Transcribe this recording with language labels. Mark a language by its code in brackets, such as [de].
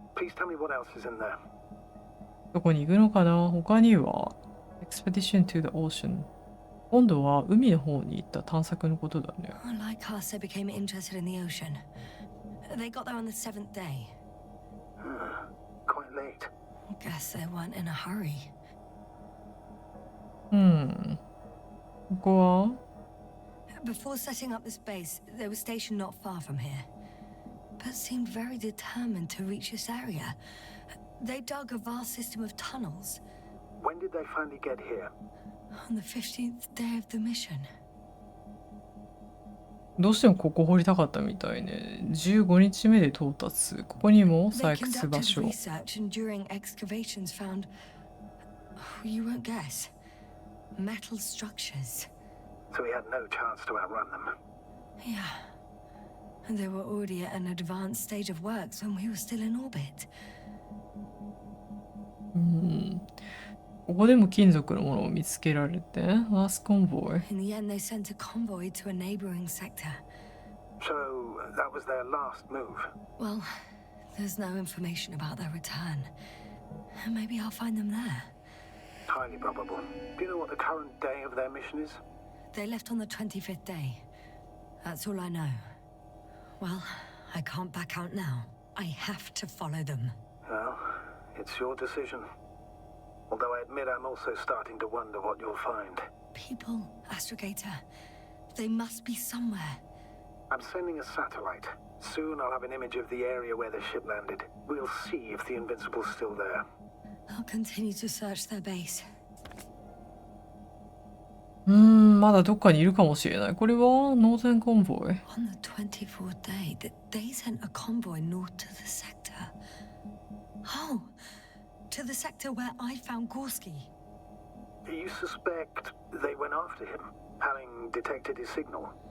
[en] Please tell me what else is in there. [ja] どこに行くのかな。他には [en] Expedition to the Ocean。 [ja] 今度は海の方に行った探索のことだね。 [en] Like us, they became interested in the ocean. They got there on the 7th day. Quite late. Guess they weren't in a hurry. [ja] ここは [en] Before setting up this base, they were stationed not far from here, but seemed very determined to reach this area. They dug a vast system of tunnels. When did they finally get here? On the 15th day of the mission. [ja] どうしてもここ掘りたかったみたいね。 15日目で到達。ここにも [en] They [ja] 採掘場 [en] conducted [ja] 所。 [en] research and during excavations found, you won't guess, metal structures. So we had no chance to outrun them. Yeah. And they were already at an advanced stage of works when we were still in orbit. [ja] ここでも金属のものを見つけられて、 [en] Last Convoy。 In the end, they sent a convoy to a neighboring sector. So that was their last move. Well, there's no information about their return. Maybe I'll find them there. Highly probable. Do you know what the current day of their mission is? They left on the 25th day. That's all I know. Well, I can't back out now. I have to follow them. Well, it's your decision. Although I admit I'm also starting to wonder what you'll find. People, Astrogator. They must be somewhere. I'm sending a satellite. Soon I'll have an image of the area where the ship landed. We'll see if the Invincible's still there. I'll continue to search their base. [ja] まだどっかにいるかもしれない。これは [en] Northern Convoy。 On the 24th day, they sent a convoy north to the sector. Oh, to the sector where I found Gorski. You suspect they went after him, having detected his signal?